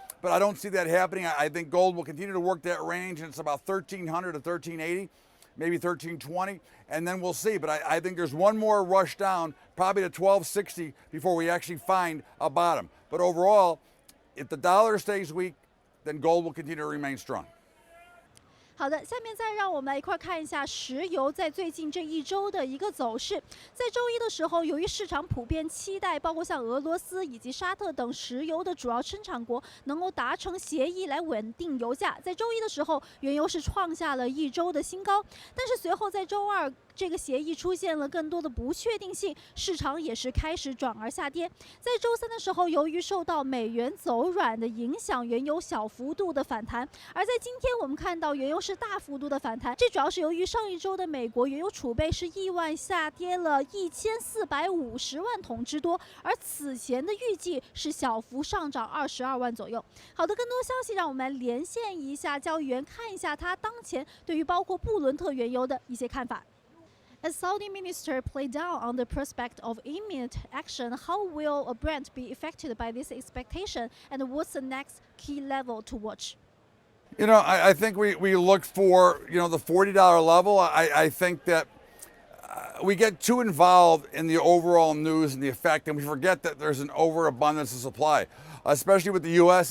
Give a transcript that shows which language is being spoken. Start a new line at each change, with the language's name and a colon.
English: But I don't see that happening. I think gold will continue to work that range, and it's about 1,300 to 1,380. Maybe 1,320, and then we'll see. But I think there's one more rush down, probably to 1,260, before we actually find a bottom. But overall, if the dollar stays weak, then gold will continue to remain strong.
Chinese: 好的，下面再让我们来一块看一下石油在最近这一周的一个走势。在周一的时候，由于市场普遍期待，包括像俄罗斯以及沙特等石油的主要生产国能够达成协议来稳定油价，在周一的时候，原油是创下了一周的新高。但是随后在周二，这个协议出现了更多的不确定性，市场也是开始转而下跌。在周三的时候，由于受到美元走软的影响，原油小幅度的反弹。而在今天，我们看到原油是大幅度的反弹，这主要是由于上一周的美国原油储备是意外下跌了1450万桶之多，而此前的预计是小幅上涨22万左右。好的，更多消息让我们来连线一下交易员，看一下他当前对于包括布伦特原油的一些看法。
English: As Saudi minister play down on the prospect of imminent action, how will Brent be affected by this expectation, and what's the next key level to watch? You know, I think we look for, the $40 level. I think that we get too involved in the overall news and the effect, and we forget that there's an overabundance of supply, especially with the U.S.